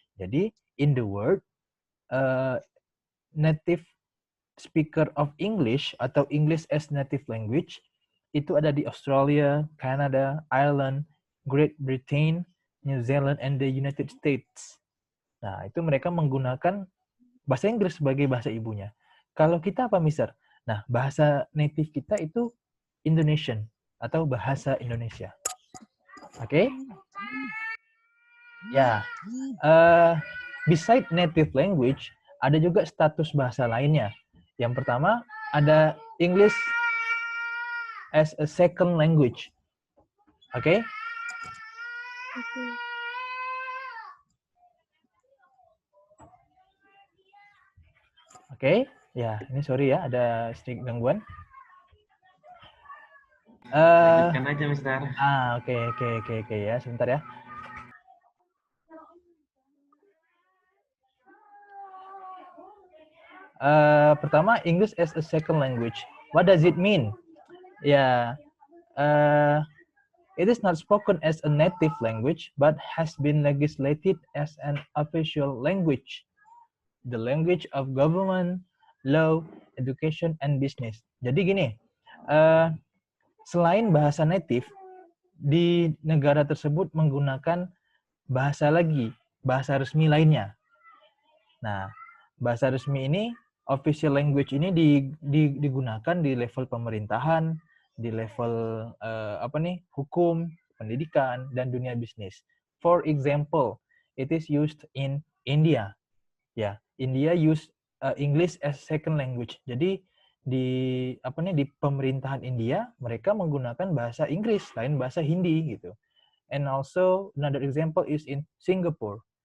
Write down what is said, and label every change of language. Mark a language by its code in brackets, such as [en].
[id] Jadi [en] in the world native speaker of English [id] atau [en] English as native language [id] itu ada di [en] Australia, Canada, Ireland, Great Britain, New Zealand, and the United States. [id] Nah, itu mereka menggunakan bahasa Inggris sebagai bahasa ibunya. Kalau kita apa, Mister? Nah, bahasa native kita itu Indonesian atau bahasa Indonesia. Oke? Ya. [en] Beside native language, [id] ada juga status bahasa lainnya. Yang pertama, ada [en] English as a second language. [id] Oke? Oke, ya ini sorry ya ada sedikit gangguan. Lanjutkan aja, Mister. Oke ya, sebentar ya. Pertama, [en] English as a second language. What does it mean? Ya, it is not spoken as a native language, but has been legislated as an official language. The language of government, law, education, and business. [id] Jadi gini, selain bahasa native, di negara tersebut menggunakan bahasa resmi lainnya. Nah, bahasa resmi ini, [en] official language [id] ini digunakan di level pemerintahan, di level hukum, pendidikan, dan dunia bisnis. [en] For example, it is used in India. Ya, India use English as second language. [id] Jadi di pemerintahan India mereka menggunakan bahasa Inggris lain bahasa Hindi gitu. [en] And also another example is in Singapore.